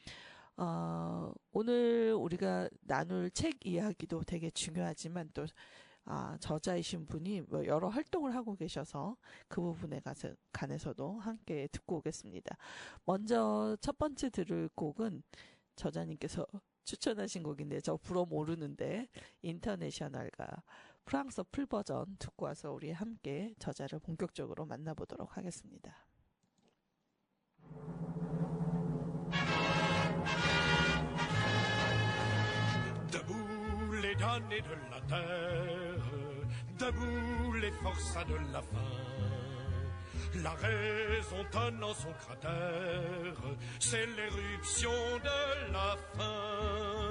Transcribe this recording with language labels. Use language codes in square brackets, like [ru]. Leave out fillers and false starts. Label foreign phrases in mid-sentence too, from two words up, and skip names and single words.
[ko] 오늘 우리가 나눌 책 이야기도 되게 중요하지만 또 저자이신 분이 여러 활동을 하고 계셔서 그 부분에 관해서도 함께 듣고 오겠습니다. 먼저 첫 번째 들을 곡은 저자님께서 추천하신 곡인데 저 불어 모르는데 인터내셔널과 프랑스 풀버전 듣고 와서 우리 함께 저자를 본격적으로 만나보도록 하겠습니다. [fr] Les damnés de la terre, debout les forçats de la faim. La raison tonnant son cratère, c'est l'éruption de la fin.